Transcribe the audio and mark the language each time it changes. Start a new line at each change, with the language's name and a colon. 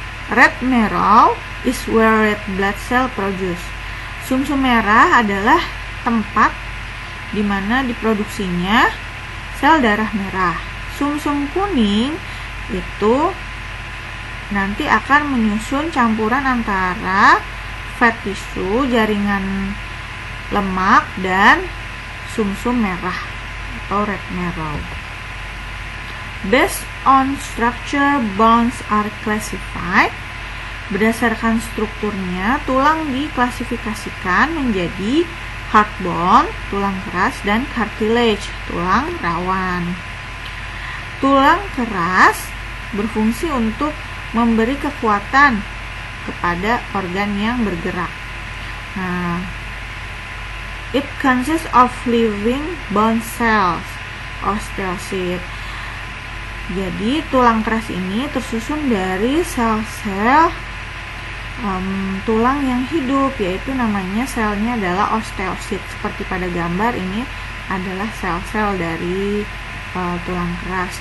English: Red marrow is where red blood cell produce.
Indonesian: Sumsum merah adalah tempat di mana diproduksinya sel darah merah. Sumsum kuning itu nanti akan menyusun campuran antara
English: fat tissue,
Indonesian: jaringan lemak, dan sumsum merah atau
English: red marrow. Based on structure, bones are classified.
Indonesian: Berdasarkan strukturnya, tulang diklasifikasikan menjadi
English: hard bone,
Indonesian: tulang keras, dan cartilage, tulang rawan. Tulang keras berfungsi untuk memberi kekuatan kepada organ yang bergerak.
English: It consists of living bone cells, osteocytes.
Indonesian: Jadi tulang keras ini tersusun dari sel-sel tulang yang hidup, yaitu namanya selnya adalah osteosit. Seperti pada gambar ini adalah sel-sel dari tulang keras.